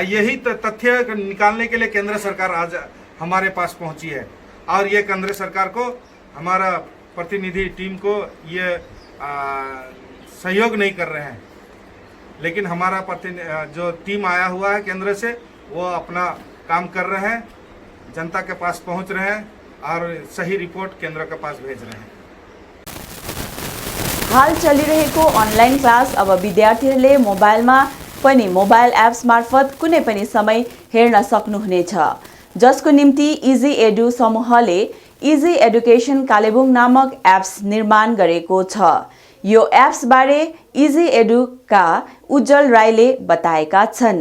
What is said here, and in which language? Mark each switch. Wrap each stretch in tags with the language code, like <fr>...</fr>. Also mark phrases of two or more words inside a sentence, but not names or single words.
<hi>यही तथ्य निकालने के लिए केंद्र सरकार आज हमारे पास पहुंची है, और ये केंद्र सरकार को, हमारा प्रतिनिधि टीम को ये सहयोग नहीं कर रहे हैं, लेकिन हमारा जो टीम आया हुआ है केंद्र से, वो अपना काम कर रहे हैं, जनता के पास पहुंच रहे हैं और सही रिपोर्ट केंद्र के पास भेज रहे हैं।</hi> <ne>हाल चलिरहेको अनलाइन क्लास अब विद्यार्थीहरूले मोबाइलमा पनि मोबाइल एप्स मार्फत कुनै पनि समय हेर्न सक्नुहुनेछ, जसको निम्ति इजी एडु समूहले इजी एडुकेसन कालेबुङ नामक एप्स निर्माण गरेको छ। यो एप्स बारे इजी एडुका उज्जवल राईले बताएका छन्।</ne>